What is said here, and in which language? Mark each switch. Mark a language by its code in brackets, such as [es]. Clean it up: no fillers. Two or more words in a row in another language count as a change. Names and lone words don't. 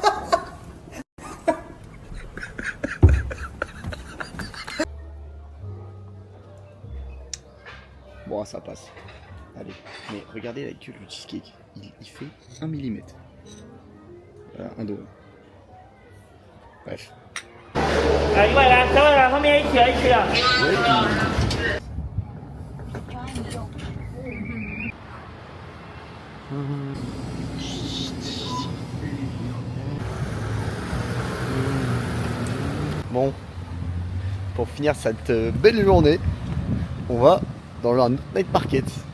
[fr] Bon, ça passe. Allez, mais regardez la queue du cheesecake. Il fait 1 mm. Voilà, 1 $. Bref. [zh] 一位来，3位来，后面一起了，一起了。 [fr] Bon, pour finir cette belle journée, on va dans un [en] night market.